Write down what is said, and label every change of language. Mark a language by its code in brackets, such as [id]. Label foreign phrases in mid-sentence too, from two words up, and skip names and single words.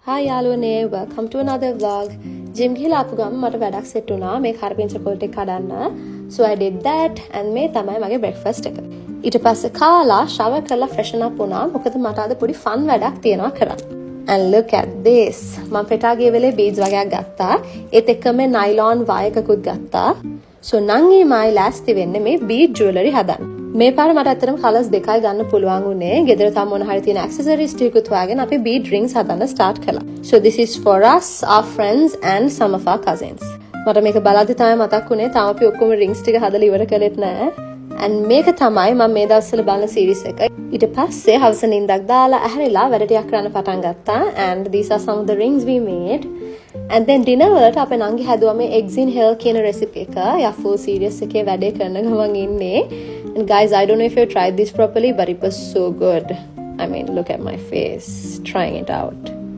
[si] Hi යාළුවනේ, [en] welcome to another vlog. [si] Gym ගිහලා ආපු ගමන් මට වැඩක් සෙට් වුණා මේ කරපිංචා පොල් ටික කඩන්න. [en] So I did that and [si] මේ තමයි මගේ breakfast එක. ඊට පස්සේ කාලා shower කරලා [en] freshen up [si] වුණා. මොකද මට අද පොඩි fun වැඩක් තියෙනවා කරන්න. [en] And look at this. [si] මම පෙටා ගිය වෙලේ beads වගේක් ගත්තා. ඒත් එක්කම [en] nylon wire [si] එකකුත් ගත්තා. So නංගි මයි ලෑස්ති වෙන්නේ මේ [en] bead jewelry [si] හදන්න. මේ පාර මට ඇත්තටම කලර්ස් දෙකයි ගන්න පුළුවන් උනේ. ගෙදර තම මොන හරි තියෙන accessories ටිකකුත් හොයාගෙන අපි [en] bead rings [si] හදන්න start කළා. [en] So this is for us, our friends and some of our cousins. [si] මට මේක බලද්දි තමයි මතක් වුනේ තාම අපි ඔක්කොම rings ටික හදලා ඉවර කළෙත් නෑ. And මේක තමයි මම මේ දවස්වල බලන series එක. ඊට පස්සේ හවස නිින්දක් දාලා ඇහැරිලා වැඩ ටිකක් කරන්න පටන් ගත්තා. [en] And these are some of the rings we made. And then dinner [si] වලට අපේ නංගි හැදුවා මේ [en] eggs in hell [si] කියන recipe එක. යා [en] full series [si] එකේ වැඩේ කරන ගමන් ඉන්නේ. [en] And guys, I don't know if you tried this properly, but it was so good. I mean, look at my face trying it out.